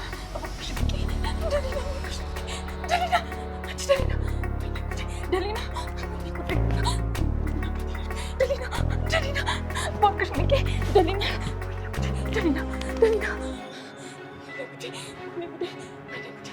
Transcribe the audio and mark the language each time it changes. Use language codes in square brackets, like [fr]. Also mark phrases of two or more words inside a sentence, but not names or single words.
[am] እባክሽ ደሊና! እባክሽ ደሊና! አንቺ ደሊና! ወይኔ ጉዴ! ደሊና! ወይኔ ጉዴ! ደሊና! ደሊና! እባክሽ ንቄ! ደሊና! ወይኔ ጉዴ! ደሊና! ደሊና! ወይኔ ጉዴ! ወይኔ ጉዴ! ወይኔ ጉዴ!